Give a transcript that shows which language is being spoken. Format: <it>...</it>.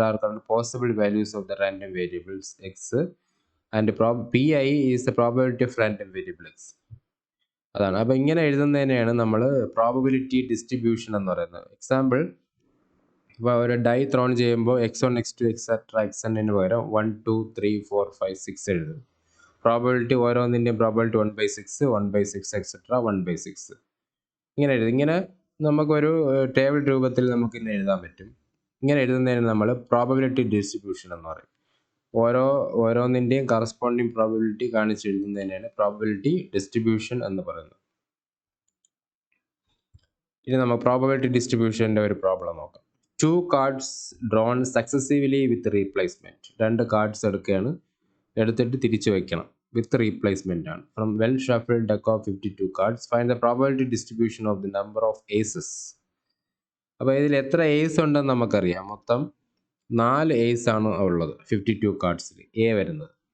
<en>are called possible values of the random variables x, and Pi is the probability of random variable x.</en> <ml>അതാണ്. അപ്പോൾ ഇങ്ങനെ എഴുതുന്നതിനെയാണ് നമ്മൾ probability distribution എന്ന് പറയുന്നത്. Example, ഇപ്പോൾ ഒരു ഡൈ ത്രോൺ ചെയ്യുമ്പോൾ x1 x2 എക്സെട്ര xnന് പകരം 1 2 3 4 5 6 എഴുതും. പ്രോബബിലിറ്റി ഓരോന്നിൻ്റെയും പ്രോബബിലിറ്റി 1/6 1/6 എക്സെട്ര 1/6 ഇങ്ങനെ എഴുതും. ഇങ്ങനെ നമുക്കൊരു ടേബിൾ രൂപത്തിൽ നമുക്ക് ഇങ്ങനെ എഴുതാൻ പറ്റും. ഇങ്ങനെ എഴുതുന്നതിന് നമ്മൾ പ്രോബബിലിറ്റി ഡിസ്ട്രിബ്യൂഷൻ എന്ന് പറയും. ഓരോന്നിൻ്റെയും കറസ്പോണ്ടിങ് പ്രോബബിലിറ്റി കാണിച്ച് എഴുതുന്നതിനാണ് പ്രോബബിലിറ്റി ഡിസ്ട്രിബ്യൂഷൻ എന്ന് പറയുന്നത്. ഇനി നമുക്ക് പ്രോബബിലിറ്റി ഡിസ്ട്രിബ്യൂഷൻ്റെ ഒരു പ്രോബ്ലം നോക്കാം.</ml> <en>2 cards drawn successively with replacement.</en> <ml>2 cards എടുക്കുകയാണ്, എടുത്തിട്ട് തിരിച്ചു വയ്ക്കണം.</ml> <en>With replacement ആണ്. From well shuffled deck of 52 cards, find the probability distribution of the number of aces.</en> <ml>അപ്പോൾ ഇതിൽ എത്ര ഏസ് ഉണ്ടെന്ന് നമുക്കറിയാം. മൊത്തം 4 ഏസ് ആണ് ഉള്ളത് 52 കാർഡ്സിൽ എ വരുന്നത്.</ml>